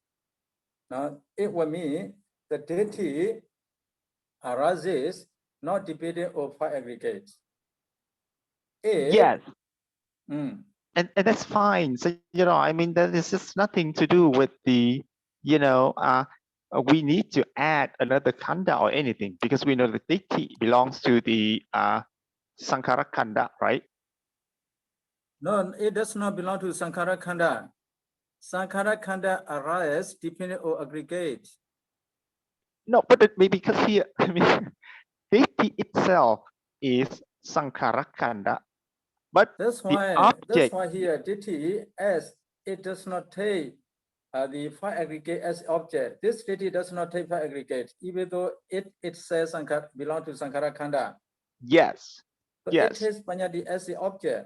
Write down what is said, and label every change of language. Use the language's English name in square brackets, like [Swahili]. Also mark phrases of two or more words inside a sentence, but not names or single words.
[English] Now, it will mean the ditti arises not dependent on five aggregates. Yes. And that's fine. So, I mean, that is just nothing to do with the, we need to add another khanda or anything because we know the ditti belongs to the [Pali] sankhara khanda, [English] right? No, it does not belong to [Pali] sankhara khanda. Sankhara khanda [English] arises depending on aggregate. No, but because here, I mean, ditti itself is [Pali] sankhara khanda, [English] but that's why here ditti, as it does not take the five aggregate as object. This deity does not take five aggregate, even though it says belong to [Pali] Sankhara Khanda. [English] Yes. So Yes. it takes Panyati as the object.